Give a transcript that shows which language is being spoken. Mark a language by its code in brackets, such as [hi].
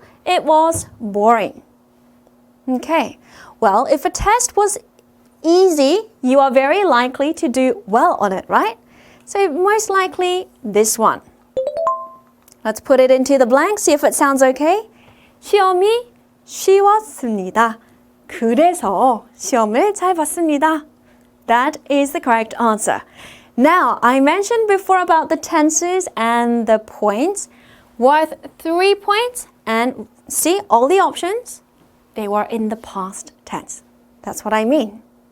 [en] It was boring. Okay, well, if a test was easy, you are very likely to do well on it, right? So most likely this one. Let's put it into the blank, see if it sounds okay. [ko] 시험이 쉬웠습니다. 그래서 시험을 잘 봤습니다. [en] That is the correct answer. Now, I mentioned before about the tenses and the points worth 3 points, and see all the options, they were in the past tense. That's what I mean.